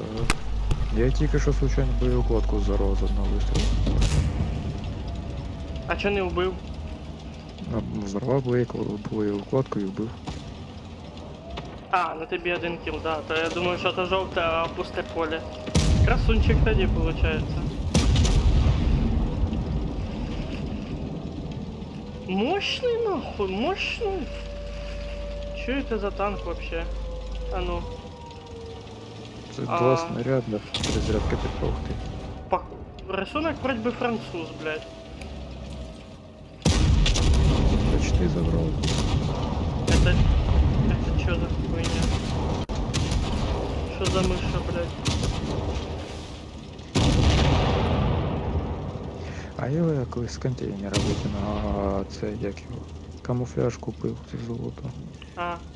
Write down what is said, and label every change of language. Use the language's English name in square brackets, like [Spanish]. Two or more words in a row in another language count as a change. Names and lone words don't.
[Ukrainian] Я тільки що случайно боєкладку взорвав з одного вистрілу. А чо не вбив? Взорвав боєкладку і вбив. А, на тобі один кіл, да. То я думаю, що то жовте, а пусте поле. Красунчик тоді [Russian] получается. Мощный нахуй, мощный. Чё это за танк вообще? А ну, [Ukrainian] Це А. два снаряди, розрядка підтовхти. по... [Russian] рисунок вроде бы француз, блядь. [Ukrainian] Почти забрав. [Russian] Это чё за хуйня? Что за мыша, блядь? [Ukrainian] А я колись з контейнера викинув, а це як його. Камуфляж купив, це золото. А,